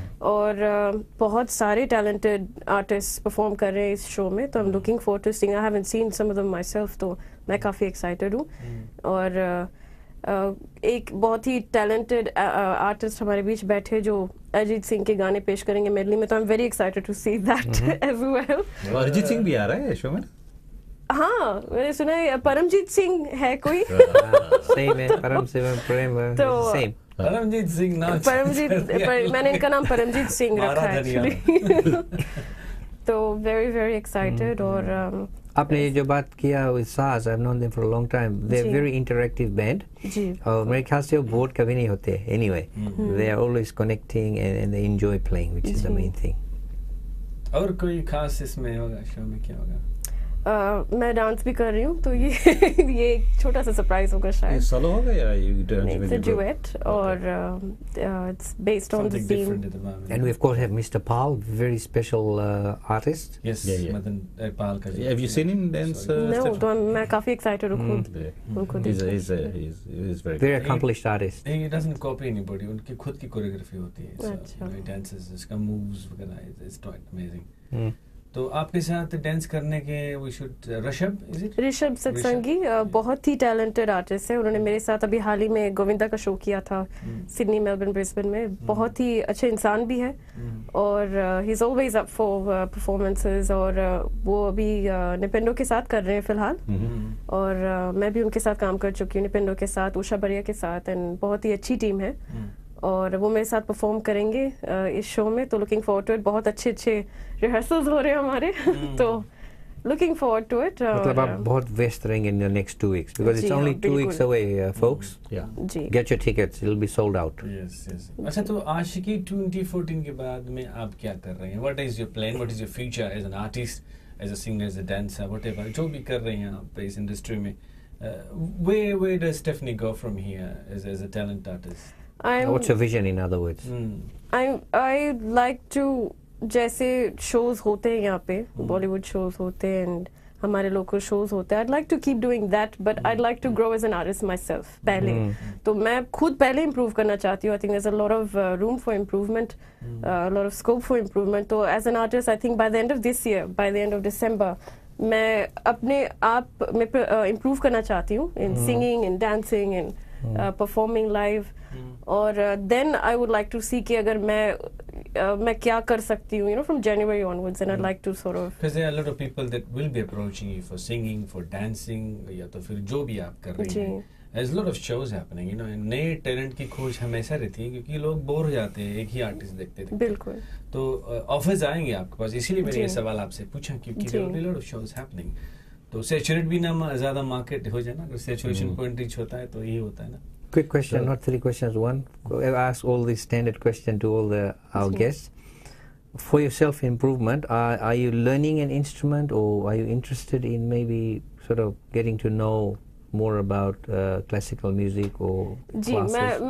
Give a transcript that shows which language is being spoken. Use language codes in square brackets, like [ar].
[hi] और बहुत सारे talented artists perform कर रहे हैं इस शो में, तो [en] I'm looking forward to seeing. I haven't seen some of them myself, [hi] तो मैं काफी excited हूँ. और एक बहुत ही टैलेंटेड आर्टिस्ट हमारे बीच बैठे जो अरिजीत सिंह के गाने पेश करेंगे मेडली में, तो [en] I am very excited to see that as well. [hi] Arijit Singh भी आ रहा है शो में? हाँ, मैंने सुना है परमजीत सिंह है कोई. सेम है, परम सिंह प्रेम सेम. परमजीत सिंह ना, मैंने इनका नाम परमजीत सिंह रखा है एक्चुअली. तो very excited. और आपने ये जो बात किया [en] with Saaz, I've known them for a long time. They're a very interactive band. [hi] और मेरे ख्याल से वो बोर्ड कभी नहीं होते. [en] Anyway, they are always connecting and they enjoy playing, which is the main thing. [hi] और कोई खास इसमें होगा शो में, क्या होगा? मैं डांस भी कर रही हूँ, तो ये एक छोटा सा सरप्राइज होगा शायद. सोलो होगा या [en] it's a duet [hi] और [en] it's based on the theme. And we of course have Mr. Pal, very special artist. Yes, Madan Pal का. Have you seen him dance? [hi] No, तो मैं काफी excited हूँ खुद. [en] He's very accomplished artist. He doesn't copy anybody. [hi] उनकी खुद की choreography होती है. [en] So he dances, उसका moves वगैरह, it's quite amazing. [hi] तो आपके साथ डांस करने के [en] we should [hi] ऋषभ सत्संगी बहुत ही टैलेंटेड आर्टिस्ट है. उन्होंने मेरे साथ अभी हाल ही में गोविंदा का शो किया था सिडनी, मेलबर्न, ब्रिस्बेन में. बहुत ही अच्छे इंसान भी है और [en] He is always up for performances. [hi] और वो अभी निपेंडो के साथ कर रहे हैं फिलहाल. और मैं भी उनके साथ काम कर चुकी हूँ, निपेंडो के साथ, उषा बरिया के साथ. एंड बहुत ही अच्छी टीम है और वो मेरे साथ परफॉर्म करेंगे इस शो में. तो [en] Looking forward to it. [hi] बहुत अच्छे रिहर्सल्स हो रहे हैं हमारे. [en] तो looking forward to it. [hi] मतलब आप बहुत व्यस्त रहेंगे [en] In the next 2 weeks because it's only 2 weeks away, folks. [hi] Ji, [en] get your tickets, it'll be sold out. Yes. [hi] अच्छा, तो आशिकी 2014 के बाद में आप क्या कर रहे हैं? [en] What is your plan? What is your future as an artist, as a singer, as a dancer, whatever? [hi] जो भी कर रहे हैं आप इस इंडस्ट्री में, [en] where does Stephanie go from here as a talent artist? What's your vision, in other words? I like to, [hi] जैसे shows होते हैं यहाँ पे, [en] Bollywood shows होते हैं and हमारे local shows होते हैं. I'd like to keep doing that, but I'd like to grow as an artist myself. [hi] पहले तो मैं खुद पहले improve करना चाहती हूँ. [en] I think there's a lot of room for improvement, a lot of scope for improvement. तो as an artist, I think by the end of this year, by the end of December, [hi] मैं अपने आप में improve करना चाहती हूँ [en] in singing, in dancing, in performing live. और then I would like to see कि अगर मैं [hi] मैं क्या कर सकती हूँ, [en] from January onwards, and I'd like to sort of. Because there are a lot of people that will be approaching you for singing, for dancing, या तो फिर जो भी आप कर रही हैं. There's a lot of shows happening, [hi] नए टैलेंट की खोज हमेशा रहती है क्योंकि लोग बोर हो जाते हैं एक ही आर्टिस्ट देखते. बिल्कुल. तो ऑफर्स आएंगे आपके पास, इसीलिए मैंने ये सवाल आपसे पूछा क्योंकि [en] there will be a lot of shows happening. [hi] तो सैचुरेट भी ना ज़्यादा मार्केट हो जाए ना, अगर सैचुरेशन पॉइंट रीच होता है तो यही होता है ना. [en] Quick question, not 3 questions, one. I ask all these standard questions to all our guests. For your self-improvement, are you learning an instrument, or are you interested in maybe sort of getting to know more about classical music or classes?